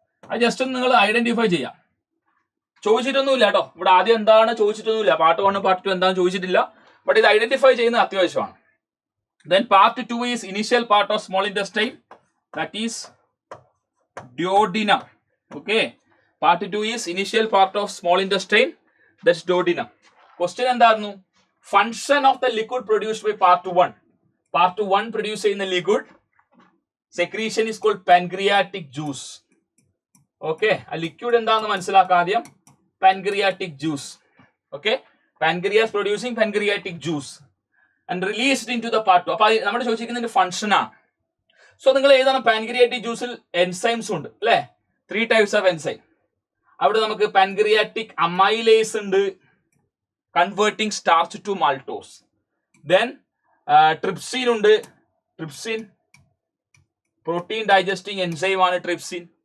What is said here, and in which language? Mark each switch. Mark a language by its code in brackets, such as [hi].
[ml] അത് ജസ്റ്റ് ഒന്ന് നിങ്ങൾ ഐഡന്റിഫൈ ചെയ്യാം. ചോദിച്ചിട്ടൊന്നുമില്ല കേട്ടോ, ഇവിടെ ആദ്യം എന്താണ് ചോദിച്ചിട്ടൊന്നുമില്ല. പാർട്ട് 1 പാർട്ട് 2 എന്താണെന്ന് ചോദിച്ചിട്ടില്ല. ബട്ട് ഇത് ഐഡന്റിഫൈ ചെയ്യുന്നത് അത്യാവശ്യമാണ്. [en] Then part 2 is initial part of small intestine, that is duodenum. Okay, part 2 is initial part of small intestine, that's duodenum. [ml] Question എന്തായിരുന്നു? [en] Function of the liquid produced by part 1. Part 1 [ml] produce ചെയ്യുന്ന [en] liquid secretion is called pancreatic juice. [ml] Okay, ആ liquid എന്താണെന്ന് മനസ്സിലാക്കാം ആദ്യം. [en] Pancreatic juice. Okay, pancreas producing pancreatic juice and released into the part 2. [ml] അപ്പോൾ നമ്മൾ ചോദിച്ചിരിക്കുന്നതിന്റെ function ആണ്. So നിങ്ങൾ ഏതാണ്? പാൻക്രിയാറ്റിക് ജ്യൂസിൽ എൻസൈംസ് ഉണ്ട് അല്ലെ? 3 types ഓഫ് എൻസൈം. അവിടെ നമുക്ക് പാൻക്രിയാറ്റിക് അമൈലേസ് ഉണ്ട്, converting starch to maltose. Then trypsin ഉണ്ട്. ട്രിപ്സിൻ പ്രോട്ടീൻ ഡൈജസ്റ്റിംഗ് എൻസൈം ആണ് ട്രിപ്സിൻ.